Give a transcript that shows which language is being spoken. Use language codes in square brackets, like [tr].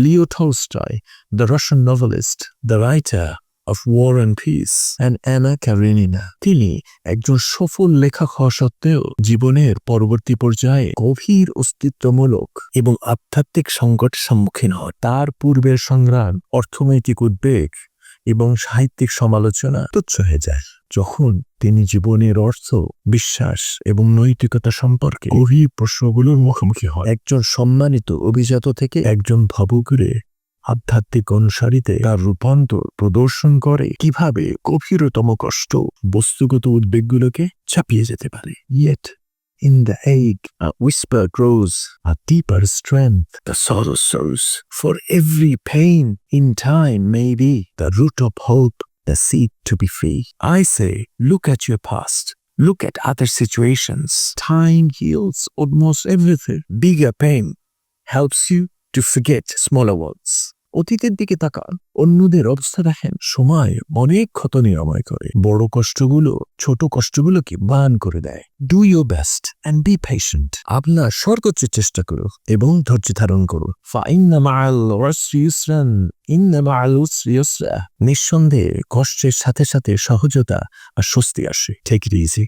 [en] Leo Tolstoy, the Russian novelist, the writer of War and Peace, and Anna Karenina. [bn] তিনি একজন সফল লেখক হওয়া সত্ত্বেও জীবনের পরবর্তী পর্যায়ে গভীর অস্তিত্বমূলক এবং আধ্যাত্মিক সংকটের সম্মুখীন হন। তার পূর্বের সংগ্রাম, অর্থনৈতিক উদ্বেগ এবং সাহিত্যিক সমালোচনা তুচ্ছ হয়ে যায় যখন তিনি জীবনের অর্থ, বিশ্বাস এবং নৈতিকতা সম্পর্কে গভীর প্রশ্নগুলোর মুখোমুখি হন। একজন সম্মানিত অভিজাত থেকে একজন ভবঘুরে আধ্যাত্মিক অনুসারীতে তার রূপান্তর প্রদর্শন করে কিভাবে গভীরতম কষ্ট বস্তুগত উদ্বেগগুলোকে চাপিয়ে যেতে পারে। [en] Yet in the ache, a whisper grows, a deeper strength. The sorrow sows. For every pain in time may be the root of hope, the seed to be free. I say, look at your past. Look at other situations. Time heals almost everything. Bigger pain helps you to forget smaller ones. [bn] অতীতের দিকে তাকান, অন্যদের অবস্থা দেখেন। সময় অনেক ক্ষত নিরাময় করে, বড় কষ্টগুলো ছোট কষ্টগুলোকে বান করে দেয়। [en] Do your best and be patient. [bn] আপনার সর্বোচ্চ চেষ্টা করো এবং ধৈর্য ধারণ করো। [ar] ফাইন্না মা'আল উসরি ইউসরান, ইন্না মা'আল উসরি ইউসরা। [bn] নিঃসন্দেহে কষ্টের সাথে সাথে সহজতা আর স্বস্তি আসে। [en] Take it easy.